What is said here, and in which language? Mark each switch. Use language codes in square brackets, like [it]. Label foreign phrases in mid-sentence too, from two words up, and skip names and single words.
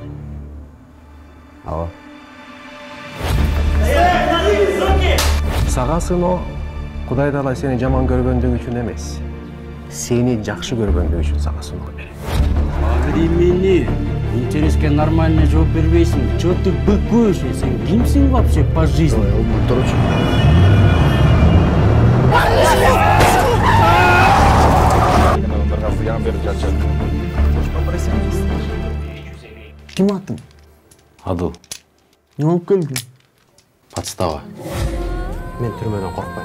[ky] Ооба. Сага сыноо Кудай Таала сени жаман көргөндүгү үчүн эмес. Сени жакшы көргөндүгү үчүн сага сыноо берет. [ru] Времени. [ky] Интереске нормально жооп бербейсиң. [ru] Чё ты быкуешь? [ky] Сен кимсиң [ru] вообще по жизни? [ky] Ким аттың? Адыл. Не алып келдің? [ru] Подстава. [ky] Мен түрмөдөн коркпойм.